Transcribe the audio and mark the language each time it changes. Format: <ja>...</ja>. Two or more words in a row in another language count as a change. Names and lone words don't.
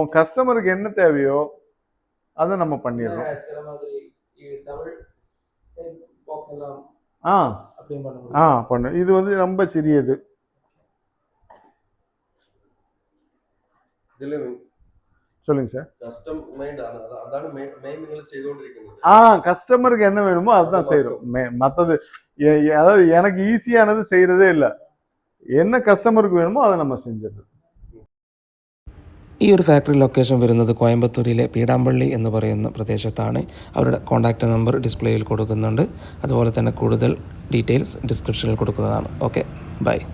<ta>கஸ்டமருக்கு என்ன தேவையோ அதை நம்ம பண்ணிடுறோம். பண்ணு. இது வந்து ரொம்ப சிறியது. சொல்லுங்க சார்.</ta> <en>custom mind</en> <ml>അതാണ് മെയിൻ നിങ്ങൾ ചെയ്തുകൊണ്ടിരിക്കുന്നത്.</ml> <ta>கஸ்டமருக்கு என்ன வேணுமோ அதுதான் செய்யறோம். மற்றது அதாவது எனக்கு ஈஸியானது செய்யறதே இல்லை. என்ன கஸ்டமருக்கு வேணுமோ அதை நம்ம செஞ்சிடுறோம்.</ta> <ml>ഈ ഒരു ഫാക്ടറി ലൊക്കേഷൻ വരുന്നത് കോയമ്പത്തൂരിലെ പീടാമ്പള്ളി എന്ന് പറയുന്ന പ്രദേശത്താണ്. അവരുടെ</ml> <en>contact number</en> <ml>ഡിസ്പ്ലേയിൽ കൊടുക്കുന്നുണ്ട്. അതുപോലെ തന്നെ കൂടുതൽ ഡീറ്റെയിൽസ് ഡിസ്ക്രിപ്ഷനിൽ കൊടുക്കുന്നതാണ്.</ml> <en>Okay, bye.</en>